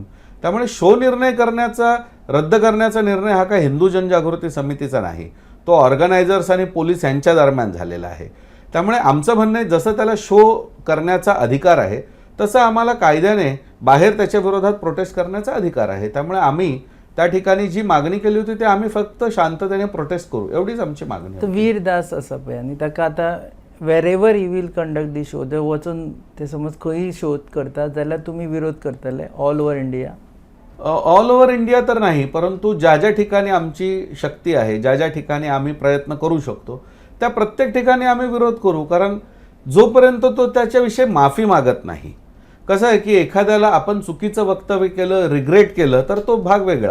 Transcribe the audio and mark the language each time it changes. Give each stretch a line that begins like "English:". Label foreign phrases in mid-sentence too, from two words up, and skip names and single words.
Marathi: त्यामुळे शो रद्द करण्याचा निर्णय हा काय हिंदू जनजागृती समितीचा नाही, तो ऑर्गनायझर्स आणि पोलीस यांच्या दरम्यान झालेला आहे. त्यामुळे आमचं म्हणणं आहे जसं त्याला शो करण्याचा अधिकार आहे तसं आम्हाला कायद्याने बाहेर त्याच्या विरोधात प्रोटेस्ट करण्याचा अधिकार आहे. त्यामुळे आम्ही त्या ठिकाणी जी मागणी केली होती ते आम्ही फक्त शांततेने प्रोटेस्ट करू, एवढीच आमची मागणी आहे.
Konkani: वीरदास आसा पळय आनी ताका आतां वेरेवर
English: he will conduct the show,
Konkani: ते वचून ते समज खंय शो करता जाल्यार तुमी विरोध करतले
English: all over India? all over India
Marathi: तर नाही, परंतु ज्या ज्या ठिकाणी आमची शक्ती आहे, ज्या ज्या ठिकाणी आम्ही प्रयत्न करू शकतो त्या प्रत्येक ठिकाणी आम्ही विरोध करू. कारण जोपर्यंत तो त्याच्याविषयी माफी मागत नाही. कसं आहे की एखाद्याला आपण चुकीचं वक्तव्य केलं, रिग्रेट केलं तर तो भाग वेगळा.